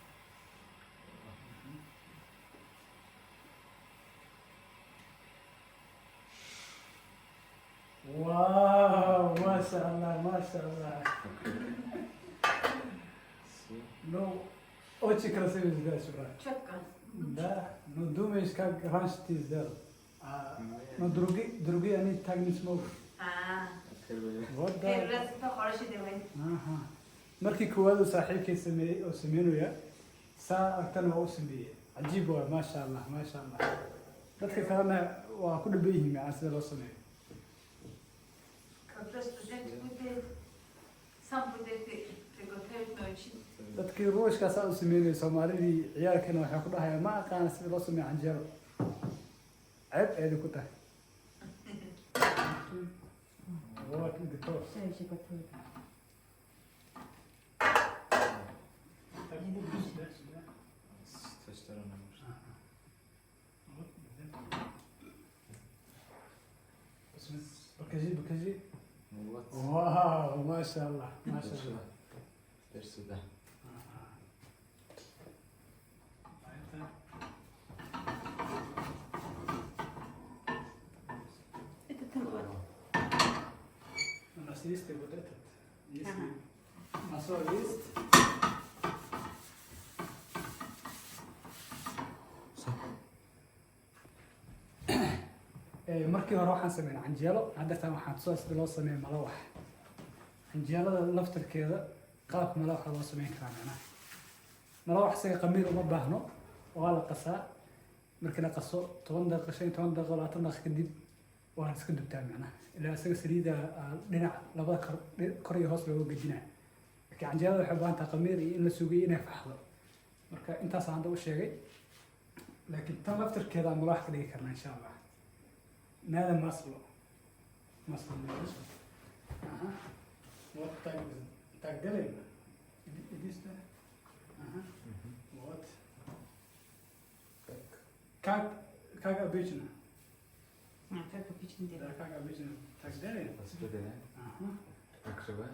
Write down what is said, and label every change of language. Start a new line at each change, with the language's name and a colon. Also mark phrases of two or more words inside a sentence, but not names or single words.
Russian: Вау, машаллах. Ну, очень красиво сделаешь, брат. Четко. Да, ну думаешь, как раньше ты сделал. Но другие они так не смогут. Вот да.
Turkish: Biraz da
Russian: хороший делай. Aha.
Somali: Markii koowaad uu saaxiibkay sameeyay oo sameynaya saa agtana waa u sameeyay cajiib waa
Arabic: ما شاء الله
Somali: dadka kalena waa ku dhaban yihiin macaan sida loo sameeyo
Russian: Как раз студент будет сам будет приготовить ночью.
Somali: dadkii ruushkaasaa u sameynaya soomaalidii ciyaalkana waxay ku dhahayaan ma aqaana sida loo sameeyo canjeero ceeb eedi ku tahay
Russian: Вот готов. Все еще готовы. Так будешь дальше, да? С той стороны можно. Ага. Вот, посмотри. Покажи. Вот. Вау, машаллах, Теперь машаллах. сюда. Теперь сюда. Ага. А это... Это там вот. У нас есть и вот этот. Есть Ага. масло есть.
Somali: markii hore waxaan sameynay canjeelo haddeetan waxaan tusaa sida loo sameeyo malawax canjeelada laftarkeeda qaabka malawaxa loo sameyn karaa macnaha malawax isaga qamiir uma baahno waa la qasaa markii la qaso 10 daqiiqo 15 daqiiqo 20 daqiiqo kadib waan iska dubtaa macnaha ilaa isaga saliida dhinac labada kor iyo hoos looga gejinaa laakiin canjeelada waxay u baahan tahay qamiir iyo in la sugiyo inay faxdo marka intaas aan hadda u sheegay laakiin tan laftarkeeda aan malawax ka dhigi karnaa
Arabic: إن شاء الله نادى مصله اها
Russian: вот так делаем иди сюда ага вот как обычно Как обычно да делают. как обычно так делаем Распределяем. ага Накрываем.